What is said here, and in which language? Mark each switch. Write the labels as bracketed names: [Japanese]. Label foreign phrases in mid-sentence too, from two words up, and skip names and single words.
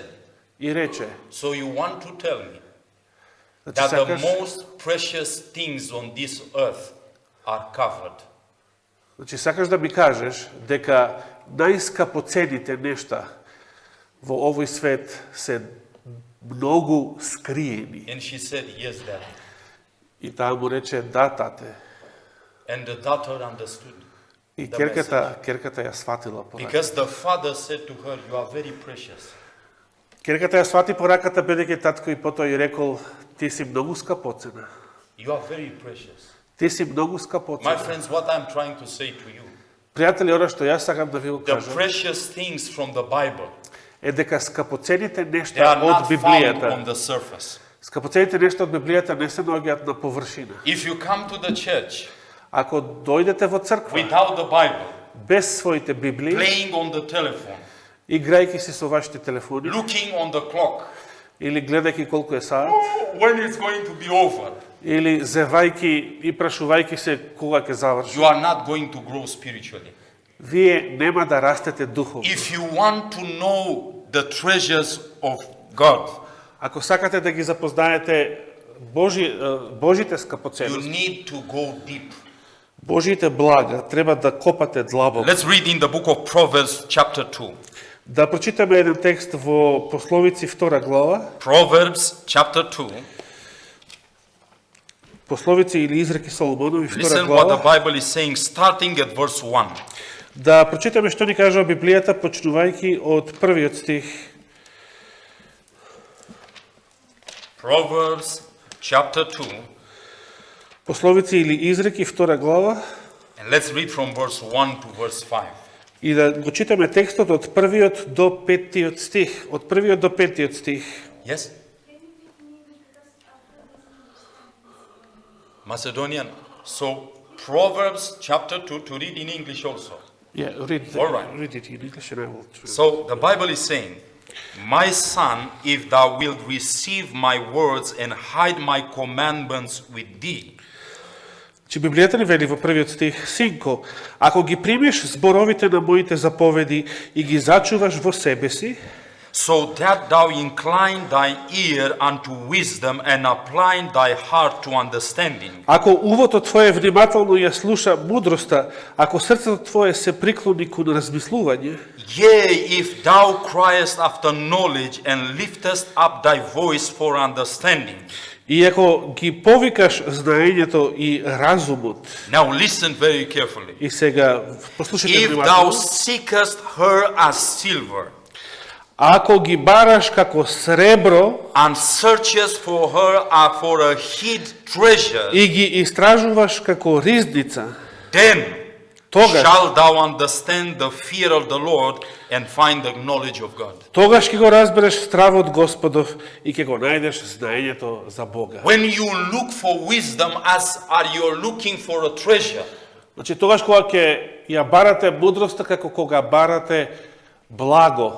[Macedonian] и рече, [English] so you want to tell me [Macedonian] значи [English] that the [Macedonian] сакаш, [English] most precious things on this earth are covered. [Macedonian] значи сакаш да ми кажеш дека најскапоцените нешта во овој свет се многу скриени. [English] And she said, yes, daddy. [Macedonian] И таа му рече, да, тате. [English] And the daughter understood. [Macedonian] И [English] The [Macedonian] керката ја сватила пораката. [English] Because the father said to her, you are very precious. [Macedonian] Керката ја свати пораката, бидејќи татко и потоа ја рекол, ти си многу скапоцена. [English] You are very precious. [Macedonian] Ти си многу [English] My [Macedonian] скапоцена. [English] friends, what I'm trying to say to you, [Macedonian] Пријатели, ора што јас сакам да ви го [English] the [Macedonian] кажам, [English] precious things from the Bible, [Macedonian] е дека скапоцените [English] they [Macedonian] нешта [English] are [Macedonian] од [English] not found [Macedonian] Библијата, [English] on the surface. [Macedonian] скапоцените нешта од Библијата не се наоѓаат на површина. [English] If you come to the church [Macedonian] Ако дојдете во црква [English] without the Bible, [Macedonian] без своите Библии, [English] playing on the telephone, [Macedonian] играјќи си со вашите телефони [English] looking on the clock, [Macedonian] или гледајќи колку е саат, [English] when it's going to be over, [Macedonian] или зевајќи и прашувајќи се кога ќе заврши, [English] you are not going to grow spiritually. [Macedonian] вие нема да растете духовно. [English] If you want to know the treasures of God, [Macedonian] Ако сакате да ги запознаете Божите [English] You [Macedonian] скъпоценности, [English] need to go deep. [Macedonian] Божите блага, треба да копате длабоко. [English] Let's read in the book of Proverbs, chapter 2. [Macedonian] Да прочитаме еден текст во Пословици 2 глава, [English] Proverbs, chapter 2. [Macedonian] Пословици или изреки Соломонови 2 [English] Listen what the [Macedonian] глава. [English] Bible is saying, starting at verse 1. [Macedonian] Да прочитаме што ни кажува Библијата, почнувајќи од првиот стих. [English] Proverbs, chapter 2. [Macedonian] Пословици или изреки 2 глава. [English] And let's read from verse 1 to verse 5. [Macedonian] И да го читаме текстот од првиот до петтиот стих. Од првиот до петтиот стих. [English] Yes? Macedonian. So, Proverbs chapter 2, to read in English also. Yeah, All right. read it in English and I will translate. So, the Bible is saying, My son, if thou wilt receive my words and hide my commandments with thee, [Macedonian] Че Библијата ни вели во првиот стих: Синко, ако ги примиш зборовите на моите заповеди и ги зачуваш во себе си, [English] so that thou incline thy ear unto wisdom and apply thy heart to understanding. [Macedonian] ако увото твое внимателно ја слуша мудроста, ако срцето твое се приклони кон размислување, [English] Yea, if thou criest after knowledge and liftest up thy voice for understanding. [Macedonian] и ако ги повикаш знаењето и разумот, [English] Now listen very carefully. [Macedonian] и сега послушайте [English] If thou [Macedonian] внимателно, [English] seekest her as silver, [Macedonian] ако ги бараш како сребро [English] and searchest for her for a hid treasure, [Macedonian] и ги истражуваш како ризница, [English] then [Macedonian] Тогаш- [English] shall thou understand the fear of the Lord and find the knowledge of God. [Macedonian] тогаш ќе го разбереш стравот Господов и ќе го најдеш знаењето за Бога. [English] When you look for wisdom as are you looking for a treasure, [Macedonian] Значи тогаш кога ќе ја барате мудроста како кога барате благо.